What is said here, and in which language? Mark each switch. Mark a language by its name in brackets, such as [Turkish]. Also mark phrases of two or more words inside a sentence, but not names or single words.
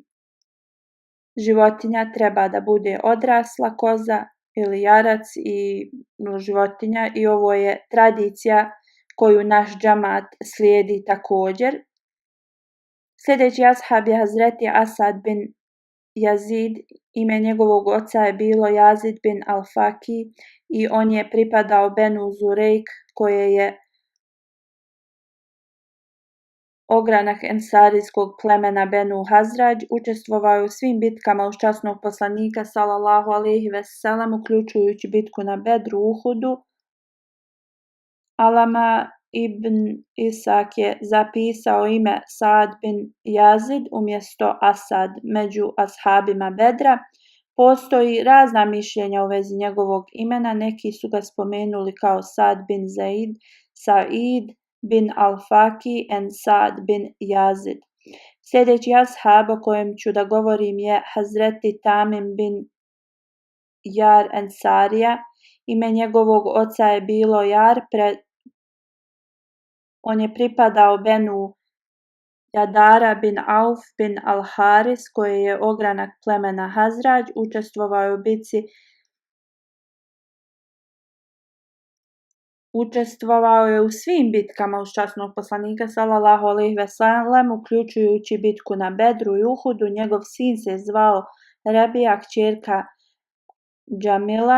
[Bosnian] Životinja treba da bude odrasla koza ili jarac i životinja i ovo je tradicija koju naš džamat slijedi također. Sljedeći ashab je Hazreti Asad bin Yazid, ime njegovog oca je bilo Yazid bin al-Faki i on je pripadao Benu Zurejk koje je ogranak ensarijskog plemena Benu Hazrađ. Učestvovao je u svim bitkama uz časnog poslanika [Arabic] صلى الله عليه وسلم [Bosnian] uključujući bitku na Bedru, Uhudu. Alama ibn Isak je zapisao ime Saad bin Yazid umjesto Asad među ashabima Bedra. Postoji razna mišljenja u vezi njegovog imena, neki su ga spomenuli kao Saad bin Zaid, Said bin al-Faki and Saad bin Yazid. Sljedeći ashab o kojem ću da govorim je Hazreti Tamim bin Jar Ensarija. Ime njegovog oca je bilo Jar, on je pripadao Benu Jadara bin Auf bin al-Haris koji je ogranak plemena Hazrađ. Učestvovao je u bitci Učestvovao je u svim bitkama uz časnog poslanika [Arabic] صلى الله عليه وسلم [Bosnian] uključujući bitku na Bedru i Uhudu. Njegov sin se zvao Rabija, kćerka Džamila.